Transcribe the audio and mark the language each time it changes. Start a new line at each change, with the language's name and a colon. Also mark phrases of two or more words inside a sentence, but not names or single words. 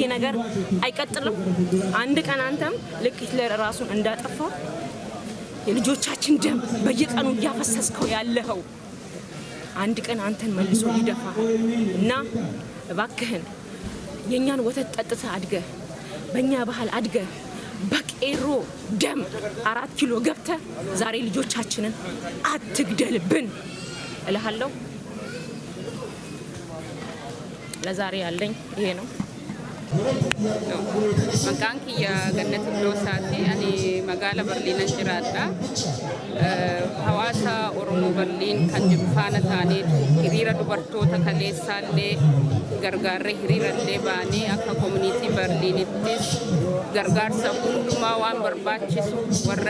Amharic: ነገር አይቀጥልም አንድ ቀን አንተም ልክ ሂትለር ራሱን እንዳጠፋው የልጆቻችን ደም በየቀኑ ያፈሰስከው ያለኸው አንድ ቀን አንተን መልሶ ይደፋ እና እባክህን የኛን ወተት ጠጥተ አድገ በእኛ ባህል አድገ በቄሮ ደም 4 ኪሎ ገብተ ዛሬ ልጆቻችንን አትግደልብን እልሃለሁ ለዛሬ ያለኝ ይሄ ነው
Oromo: maqaan kiyya Gannati Biloosaati ani magaalaa Berliin jiraadha hawaasa Oromoo Berliin kan jiru faana taaneetu hiriira dubartoota kaleessaallee gargaarree hiriirallee baanee akka koominiitii Berliinittis gargaarsa hundumaa waan barbaachisu warra